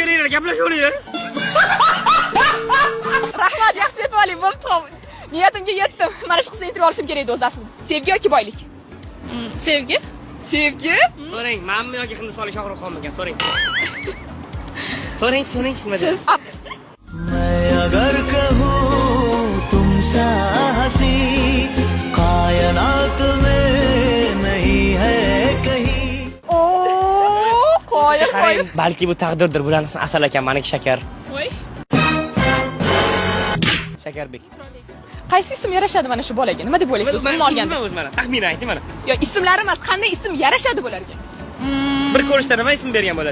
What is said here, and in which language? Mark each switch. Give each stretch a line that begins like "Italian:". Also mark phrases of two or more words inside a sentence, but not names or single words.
Uzbek: Kelinglar, gaplashinglar. Rahmat, yaxshi deb oling, bo'ldi. Niyatimga yetdim. Mana shu qizni intervyu olishim kerak edi o'zi aslida. Sevgi yoki boylik? Sevgi? Sevgi? So'rang, menmi yoki Hindistonlik Shohrux Xonmikan? So'rang. Nima Siz
Hindi: मैं अगर कहूँ तुमसे हंसी कायनात में नहीं है कहीं
Uzbek: qo'ying. Balki bu taqdirdir. Bularni asal akam, meniki Shakar. Voy. Shakarbek. Qaysi ism yarashadi mana shu bolaga? Nima deb o'ylaysiz? Umuman olganda. O'zi mana taxmin ayting mana. Yo, ismlari emas, qanday ism yarashadi bularga? Bir ko'rishda nima ism bergan bo'lar?